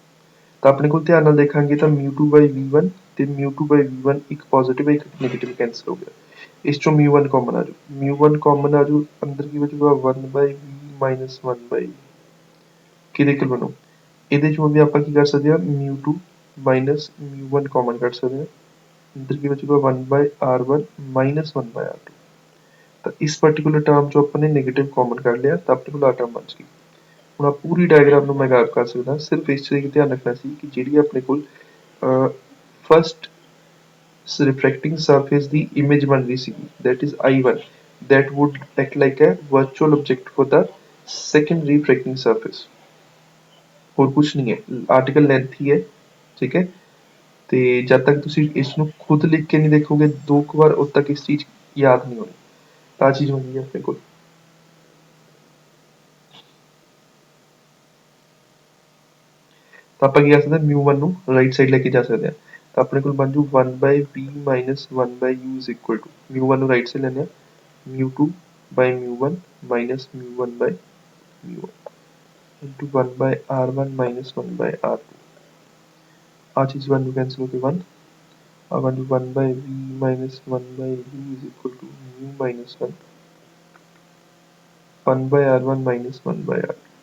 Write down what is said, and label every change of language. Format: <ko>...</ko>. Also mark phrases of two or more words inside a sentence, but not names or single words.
<pa>ਤਾਂ ਆਪਣੇ ਕੋਲ ਧਿਆਨ ਨਾਲ ਦੇਖਾਂਗੇ ਤਾਂ μ2 by v1 ਤੇ μ2 by v1 ਇੱਕ ਪੋਜ਼ਿਟਿਵ ਹੈ ਇੱਕ ਨੈਗੇਟਿਵ ਕੈਂਸਲ ਹੋ ਗਿਆ, ਇਸ ਚੋਂ μ1 ਕਾਮਨ ਆ ਜਾਊ, μ1 ਕਾਮਨ ਆ ਜਾਊ, ਅੰਦਰ ਕੀ ਬਚੂਗਾ 1 by v ਮਾਈਨਸ 1 by ਕਿਹਦੇ ਇਕੁਅਲ ਬਣੂ, ਇਹਦੇ ਚੋਂ ਵੀ ਆਪਾਂ ਕੀ ਕਰ ਸਕਦੇ ਹਾਂ μ2 ਮਾਈਨਸ μ1 ਕਾਮਨ ਕੱਢ ਸਕਦੇ ਹਾਂ, ਅੰਦਰ ਕੀ ਬਚੂਗਾ 1 by r1 ਮਾਈਨਸ 1 by r2। ਤਾਂ ਇਸ</pa> <en>particular term</en> <pa>ਚੋਂ ਆਪਾਂ ਨੇ</pa> <en>negative common</en> <pa>ਕੱਢ ਲਿਆ ਤਾਂ ਆਪਣੇ ਕੋਲ ਆ ਟਰਮ ਬਚ ਗਈ। ਹੁਣ ਆ ਪੂਰੀ ਡਾਇਗਰਾਮ ਨੂੰ ਮੈਂ ਗਾਇਬ ਕਰ ਸਕਦਾ, ਸਿਰਫ ਇਸ ਚੀਜ਼ ਦਾ ਧਿਆਨ ਰੱਖਣਾ ਸੀ ਕਿ ਜਿਹੜੀ ਆਪਣੇ ਕੋਲ</pa> <en>first refracting surface</en> <pa>ਦੀ image ਬਣ ਰਹੀ ਸੀ</pa> <en>that is I1, that would act like a virtual object for the second refracting surface।</en> <pa>ਹੋਰ ਕੁਝ ਨਹੀਂ ਹੈ,</pa> <en>article length</en> <pa>ਹੀ ਹੈ, ਠੀਕ ਹੈ। ਤੇ ਜਦ ਤੱਕ ਤੁਸੀਂ ਇਸ ਨੂੰ ਖੁਦ ਲਿਖ ਕੇ ਨਹੀਂ ਦੇਖੋਗੇ ਦੋ ਕੁ ਵਾਰ ਉਦ ਤੱਕ ਇਸ ਚੀਜ਼ ਯਾਦ ਨਹੀਂ ਹੋਣੀ, ਤਾਂ ਚੀਜ਼ ਹੋਣੀ ਹੈ ਆਪਣੇ ਕੋਲ। ਤਾਂ ਆਪਾਂ ਕੀ ਕਰ ਸਕਦੇ ਹਾਂ, μ1 ਨੂੰ</pa> <en>right side</en> <pa>ਲੈ ਕੇ ਜਾ ਸਕਦੇ ਹਾਂ, ਤਾਂ ਆਪਣੇ ਕੋਲ ਬਣ ਜੂ</pa> <en>1 by v minus 1 by u is equal to,</en> <pa>μ1 ਨੂੰ ਰਾਈਟ ਸਾਈਡ ਲੈਂਦੇ ਹਾਂ</pa> <en>μ2 by μ1 minus μ1 by μ1 into 1 by r1 minus 1 by r2,</en> <pa>ਆ ਚੀਜ਼ ਬਣ ਜੂ ਕੈਂਸਲ ਹੋ ਕੇ</pa> <en>1,</en> <pa>ਆ ਬਣ ਜੂ</pa> <en>1 by v minus 1 by u is equal to mu minus 1, 1 by r1 minus 1 by r2।</en>